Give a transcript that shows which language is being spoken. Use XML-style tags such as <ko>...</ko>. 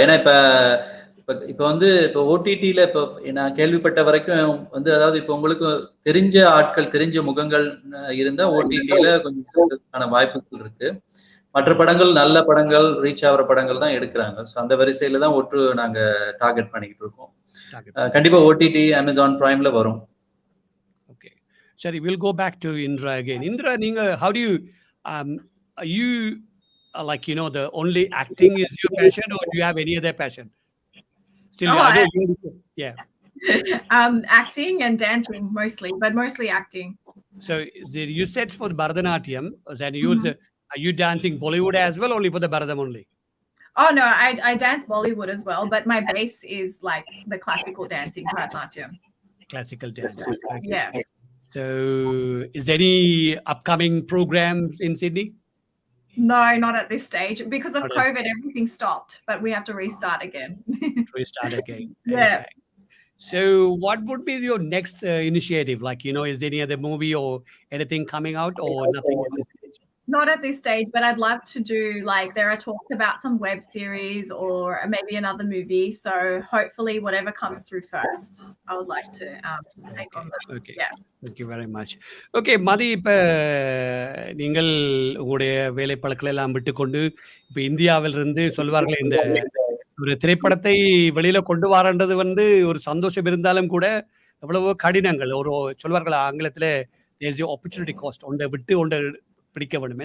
<ta>ஏன்னா இப்ப வந்து இப்ப ஓடிடில இப்ப நான் கேள்விப்பட்ட வரைக்கும் வந்து அதாவது இப்ப உங்களுக்கு தெரிஞ்ச ஆட்கள், தெரிஞ்ச முகங்கள் இருந்தா ஓடிடில கொஞ்சம் வாய்ப்புகள் இருக்கு. மற்ற படங்கள் நல்ல படங்கள், ரீச் ஆகிற படங்கள் தான் எடுக்கிறாங்க. ஸோ அந்த வரிசையில தான் நாங்க டார்கெட் பண்ணிக்கிட்டு இருக்கோம். கண்டிப்பா ஓடிடி, அமேசான் பிரைம்ல வரும்.</ta> <en>Okay, சரி. Will go back to Indira again. Indira, நீங்க how do you you like the only acting is your passion, or do you have any other passion? Still, Oh, I know yeah. Acting and dancing mostly, but mostly acting. So you said for Bharatanatyam, then are you dancing Bollywood as well, only for the Bharatam only? Oh no, I dance Bollywood as well, but my base is like the classical dancing, Bharatanatyam. Classical dancing. Okay. Yeah. So is there any upcoming programs in Sydney? No, not at this stage. Because of Not at- COVID, everything stopped, but we have to restart again. Restart again. Yeah. Okay. So what would be your next initiative? Like, is there any other movie or anything coming out, or nothing at this stage? Not at this stage, but I'd love to do, like, there are talks about some web series or maybe another movie. So hopefully whatever comes through first, I would like to take on that. Okay. Yeah. Thank you very much.</en> <ta>Okay, மதி, இப்ப நீங்கள் உங்களுடைய வேலைப்பளுக்களை எல்லாம் விட்டுக்கொண்டு இப்ப இந்தியாவிலிருந்து சொல்வார்கள், இந்த ஒரு திரைப்படத்தை வெளியில கொண்டு வரன்றது ஒரு சந்தோஷம் இருந்தாலும் கூட எவ்வளவோ கடினங்கள். ஒரு சொல்வார்கள் ஆங்கிலத்துல ஆப்பர்ச்சுனிட்டி காஸ்ட், ஒன்றை விட்டு ஒன்றை பிடிக்க வேண்டும்.</ta>